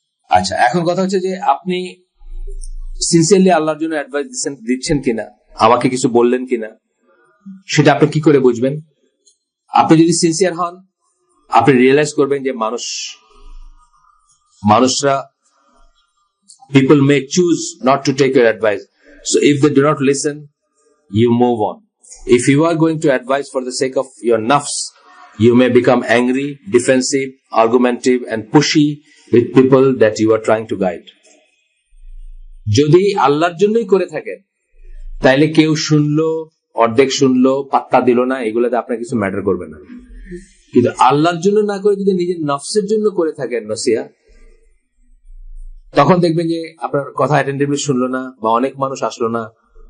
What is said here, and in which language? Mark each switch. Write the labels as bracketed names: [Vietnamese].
[Bangla] আচ্ছা, এখন কথা হচ্ছে যে আপনি সিনসিয়ারলি আল্লাহর জন্য অ্যাডভাইস দিচ্ছেন কিনা, আমাকে কিছু বললেন কিনা, সেটা আপনি কি করে বুঝবেন? আপনি যদি সিনসিয়ার হন, আপনি রিয়েলাইজ করবেন যে মানুষরা [English] people may choose not to take your advice. So if they do not listen, you move on. If you are going to advise for the sake of your nafs, you may become angry, defensive, argumentative and pushy with people that you are trying to guide. [Bangla] যদি আল্লাহর জন্যই করে থাকেন, তাইলে কেউ শুনলো, অর্ধেক শুনলো, পাত্তা দিল না, এগুলোতে আপনার কিছু ম্যাটার করবে না। কিন্তু আল্লাহর জন্য না করে যদি নিজের নফসের জন্য করে থাকেন নসিহা, তখন দেখবেন যে আপনার কথা অ্যাটেন্টিভলি শুনলো না, বা অনেক মানুষ আসলো না।